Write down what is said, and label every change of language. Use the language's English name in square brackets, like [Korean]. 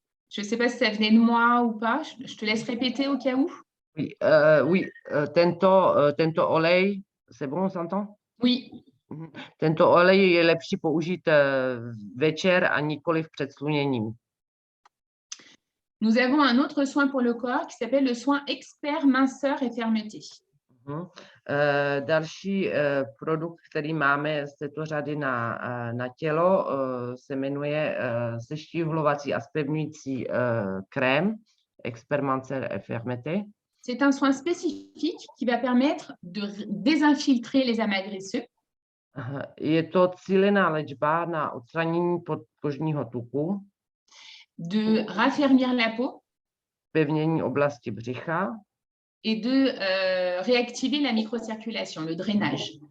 [French] Je ne sais pas si ça venait de moi ou pas. Je te laisse répéter au cas où. oui, [Czech] tento olej, [French] c'est bon, on s'entend? Oui, [Czech] Tento olej je lepší použít večer a nikoliv před sluněním. [French] nous avons un autre soin pour le corps qui s'appelle le soin expert minceur et fermeté. [Czech] Další produkt, který máme z této řady na tělo, se jmenuje zeštíhlovací a zpevňující krém Expert Minceur et Fermeté. [French] C'est un soin spécifique qui va permettre de désinfiltrer les amagrisseux. [Czech] Je to cílená léčba na odstranění podkožního tuku, [French] De raffermir la peau [Czech] pevnění oblasti břicha [French] et de réactiver la microcirculation, le drainage.